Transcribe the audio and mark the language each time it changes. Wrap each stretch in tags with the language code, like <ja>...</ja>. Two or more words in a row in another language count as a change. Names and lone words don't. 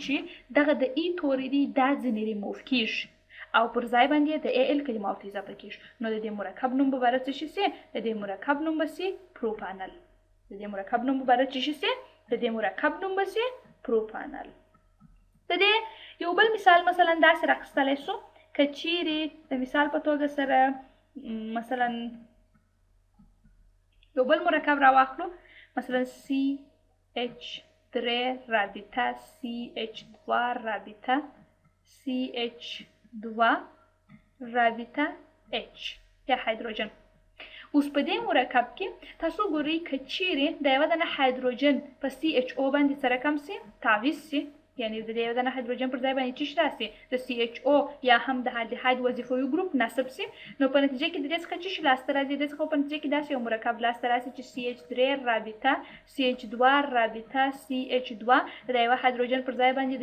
<ps>چې دغه د ای توری دی دا ځینې ریموف کېږي او پر ځای باندې د ای ال کلمه ورته اضافه کېږي نو د دې مرکب نوم به باره څه شي سي د دې مرکب نوم به سي پروپانل د دې مرکب نوم به باره څه شي سي د دې مرکب نوم به سي پروپانل د دې یو بل مثال مثلا داسې راخیستلی سو که چیرې د مثال په توګه سره مثلا یو بل مرکب راواخلو مثلا CH3 رابطه CH2 رابطه CH2 رابطه H یا هایدروجن اوس په دې مرکب کې تاسو ګورئ که چیرې د یوه دانه هایدروجن په CHO باندې سره کم سي تعویض سي یعنی د یوه دانه هایدروجن پر ځای باندې څه شی راسي د CHO یا هم د الدهاید وظیفوي ګروپ نصب سي نو په نتیجه کې د دې څخه څه شی لاسته راځي د دې څخه په نتیجه کې داسې یو مرکب لاسته راسي چې CH3 رابطه CH2 رابطه CH2 د یوه هایدروجن پر ځای باندې</ps>